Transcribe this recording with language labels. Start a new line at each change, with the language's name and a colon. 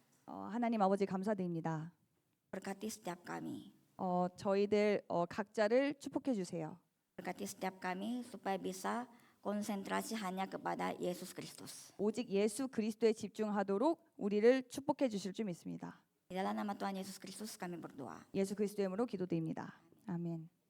Korean: 하나님 아버지 감사드립니다.
Indonesian: berkati setiap kami.
Korean: 저희들 각자를 축복해 주세요.
Indonesian: Berkati setiap kami supaya bisa konsentrasi hanya kepada Yesus Kristus.
Korean: 오직 예수 그리스도에 집중하도록 우리를 축복해 주실 줄 믿습니다.
Indonesian: Di dalam nama Tuhan Yesus Kristus kami berdoa.
Korean: 예수 그리스도의 이름으로 기도드립니다. 아멘.